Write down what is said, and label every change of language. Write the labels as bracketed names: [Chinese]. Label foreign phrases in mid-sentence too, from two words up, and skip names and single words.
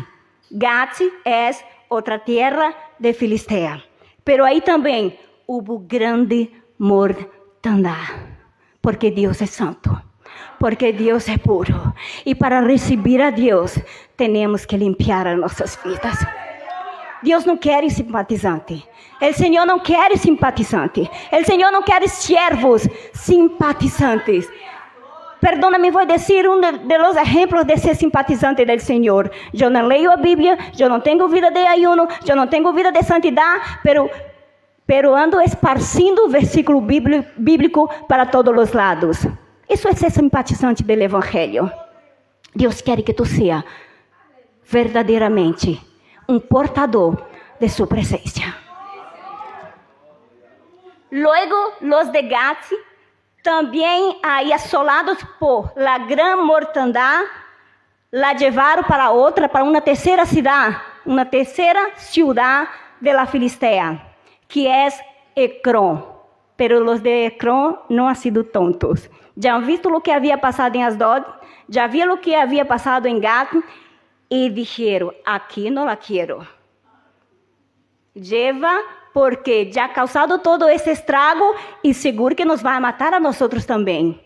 [Spanish] Gat es otra tierra de Filistea. Pero ahí también hubo grande mortandad. Porque Dios es santo. Porque Dios es puro. Y para recibir a Dios, tenemos que limpiar nuestras vidas. [Portuguese] Deus não quer simpatizante. O Senhor não quer simpatizante. O Senhor não quer servos simpatizantes. Perdóname, vou dizer [Spanish] de los ejemplos [Portuguese] de ser simpatizante del Senhor. Eu não leio a Bíblia, eu não tenho vida de ayuno, eu não tenho vida de santidade, pero pero ando esparcindo versículo bíblico para todos os lados. Isso é ser simpatizante do Evangelho. Deus quer que tu seja verdadeiramente um portador de sua presença. [Spanish] Luego, los de Gat, [Portuguese] também aí assolados [Spanish] por la gran mortandad, la llevaram [Portuguese] para uma terceira [Spanish] ciudad de la Filistea, que é Ecrón. Pero los de Ecrón não han sido tontos. [Portuguese] Já [Spanish] han visto [Portuguese] o que havia passado em Asdod, já viram o que havia passado em Gat, e dijeron, aqui não la quero. Lleva, porque já causado todo esse estrago e seguro que nos vai matar a nós também.